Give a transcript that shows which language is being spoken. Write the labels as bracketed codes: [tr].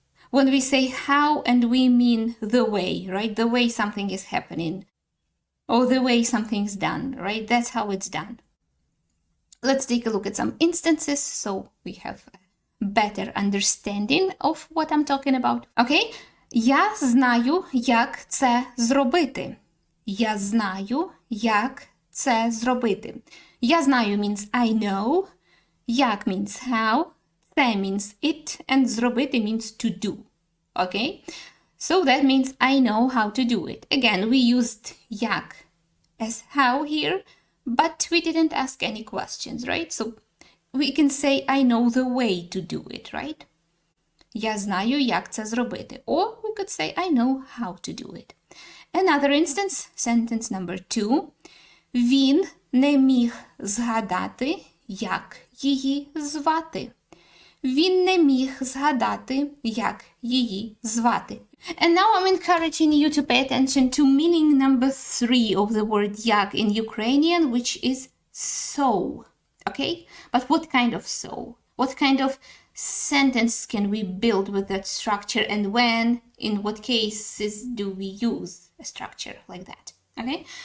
[en] When we say how and we mean the way, right? The way something is happening. Or the way something's done, right? That's how it's done. Let's take a look at some instances so we have a better understanding of what I'm talking about. [uk] Okay? Я знаю, як це зробити. Я знаю, як це зробити. Я знаю [en] means I know. [uk] Як [en] means how. Те means it, and зробити means to do. Okay? So that means I know how to do it. Again, we used як as how here, but we didn't ask any questions, right? So we can say I know the way to do it, right? [uk] Я знаю, як це зробити. [en] Or we could say I know how to do it. Another instance, sentence number 2. [uk] Він не міг згадати, як її звати. Він не міг згадати, як її звати. [en] And now I'm encouraging you to pay attention to meaning number 3 of the word як in Ukrainian, which is so. Okay? But what kind of so? What kind of sentence can we build with that structure, and when, in what cases do we use a structure like that? Okay?